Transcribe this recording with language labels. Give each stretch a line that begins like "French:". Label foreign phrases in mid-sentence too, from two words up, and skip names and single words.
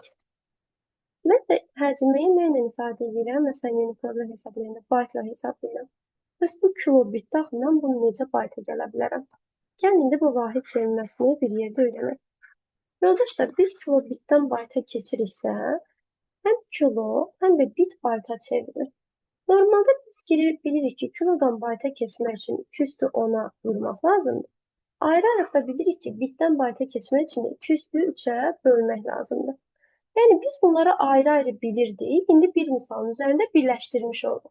Azerbaijani: Mən də həcmi nə ilə ifadə edirəm? Məsələn, Unicode-la hesablayanda, byte-la hesablayıram. Bəs bu kilobit daxil mən bunu necə byte-a gələ bilərəm? Gəlin indi bu vahid çevirməsini bir yerdə öyrənək. Yoldaşlar, biz kilobitdən byte-a keçiriksə, həm kilo, həm də bit byte-a çevrilir. Normalda biz bilirik ki, kilodan byte-a keçmək üçün 2/10-a vurmaq lazımdır. Ayrı-ayrı da bilirik ki, bitdən byte-a keçmək üçün 2/3-ə bölmək lazımdır. Yəni, biz bunları ayrı-ayrı bilirdik. İndi bir misalın üzərində birləşdirmiş olduq.